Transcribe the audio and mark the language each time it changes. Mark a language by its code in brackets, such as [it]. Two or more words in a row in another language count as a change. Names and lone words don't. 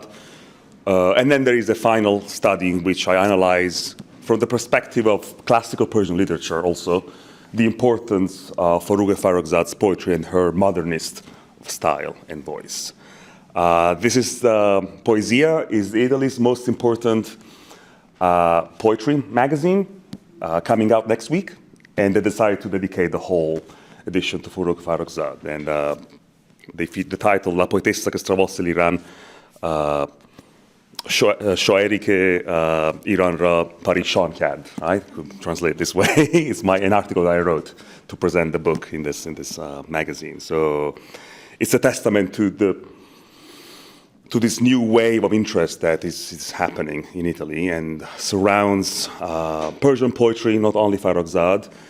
[en] And then there is a final study in which I analyze, from the perspective of classical Persian literature also, the importance of Forugh Farrokhzad's poetry and her modernist style and voice. This is Poesia, is Italy's most important poetry magazine, coming out next week, and they decided to dedicate the whole edition to Forugh Farrokhzad. And they feed the title La poetessa che stravosse l'Iran, [fa] شاعری که ایران را پریشان کرد. [en] I could translate this way. It's an article that I wrote to present the book in this magazine. So it's a testament to this new wave of interest that is happening in Italy and surrounds Persian poetry, not only Farrokhzad.